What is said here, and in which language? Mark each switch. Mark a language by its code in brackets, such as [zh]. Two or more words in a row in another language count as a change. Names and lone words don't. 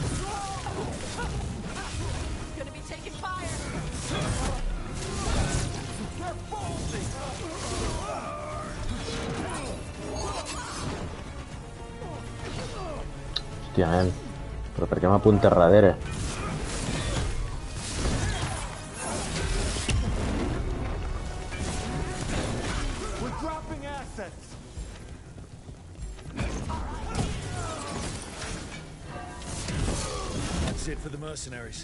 [en] Gonna be taking fire. They're bolting! [ca] Hòstia, nen. Però per què m'apunta darrere? [en] We're dropping assets! That's it for the mercenaries.